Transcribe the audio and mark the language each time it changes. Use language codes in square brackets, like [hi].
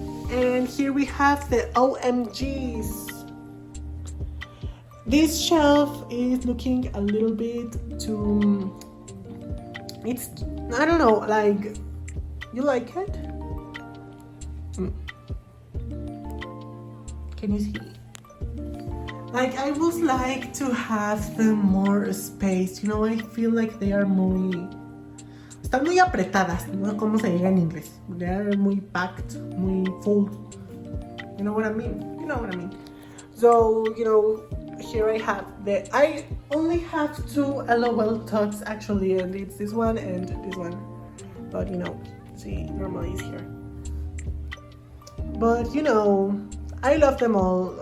[en] And here we have the OMGs. This shelf is looking a little bit too... It's, I don't know, like, you like it? Can you see? Like, I would like to have them more space. You know, I feel like they are [es] están muy apretadas, no sé cómo se diga en inglés. [en] They are muy packed, muy full. You know what I mean? You know what I mean. So, you know, here I have I only have 2 LOL tots actually, and it's this one and this one. But, you know, see, normally it's here. But, you know, I love them all.